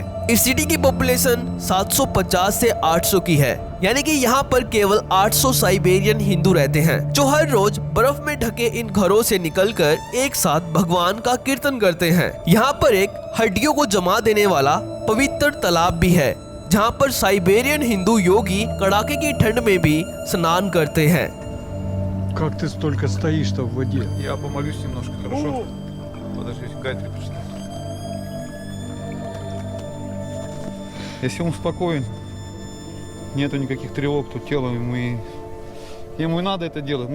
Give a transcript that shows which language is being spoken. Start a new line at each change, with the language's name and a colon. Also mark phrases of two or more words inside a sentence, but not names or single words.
Hindi: इस सिटी की पॉपुलेशन 750 से 800 की है, यानी कि यहाँ पर केवल 800 साइबेरियन हिंदू रहते हैं, जो हर रोज बर्फ में ढके इन घरों से निकलकर एक साथ भगवान का कीर्तन करते हैं। यहाँ पर एक हड्डियों को जमा देने वाला पवित्र तालाब भी है, जहाँ पर साइबेरियन हिंदू योगी कड़ाके की ठंड में भी स्नान करते हैं।
Russian: Как ты столько стоишь-то в воде? Я помолюсь немножко, хорошо? Подождите, Гайатри пришла. Если он спокоен, нету никаких тревог, то тело ему и надо это делать.